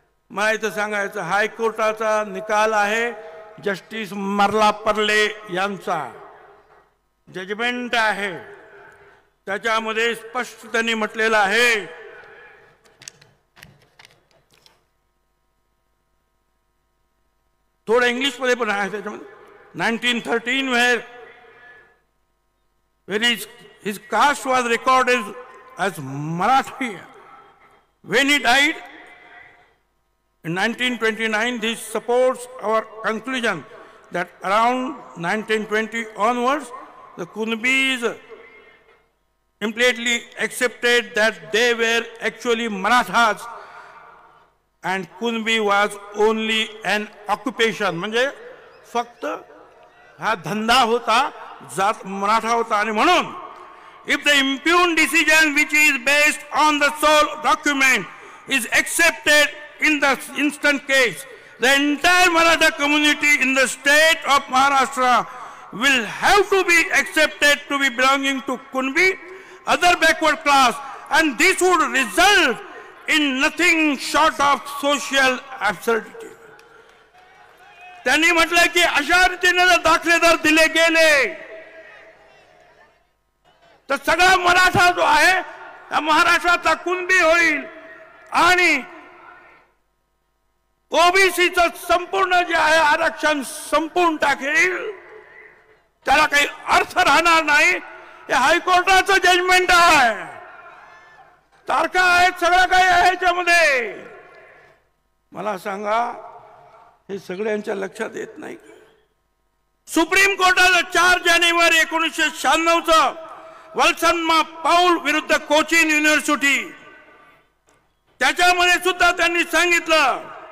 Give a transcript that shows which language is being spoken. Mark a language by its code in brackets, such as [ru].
[mr] मला इथं सांगायचं हायकोर्टाचा निकाल आहे, जस्टिस मर्लापर्ले यांचा जजमेंट आहे, त्याच्यामध्ये स्पष्ट त्यांनी म्हटलेलं आहे थोडं इंग्लिश मध्ये पण आहे त्याच्यामध्ये [en] 1913 where his caste was recorded as Marathi. When he died in 1929, this supports our conclusion that around 1920 onwards, the Kunbis implicitly accepted that they were actually Marathas and Kunbi was only an occupation. [mr] म्हणजे फक्त हा धंदा होता, जात मराठा होता. आणि म्हणून [en] if the impugned decision which is based on the sole document is accepted in the instant case, the entire Maratha community in the state of Maharashtra will have to be accepted to be belonging to Kunbi, other backward class, and this would result in nothing short of social absurdity. [mr] त्यांनी म्हटलं की अशा रीतीने जर दाखलेदार दिले गेले तर सगळा मराठा जो आहे महाराष्ट्राचा कुणबी होईल आणि ओबीसीचं संपूर्ण जे आहे आरक्षण संपून टाकेल, त्याला काही अर्थ राहणार नाही. हे हायकोर्टाचं जजमेंट आहे, तारखा आहेत, सगळं काही आहे याच्यामध्ये. मला सांगा हे सगळ्यांच्या लक्षात येत नाही. सुप्रीम कोर्टानं 4 जानेवारी 1996 वल्सन्मा पाऊल विरुद्ध कोचिन युनिव्हर्सिटी, त्याच्यामध्ये सुद्धा त्यांनी सांगितलं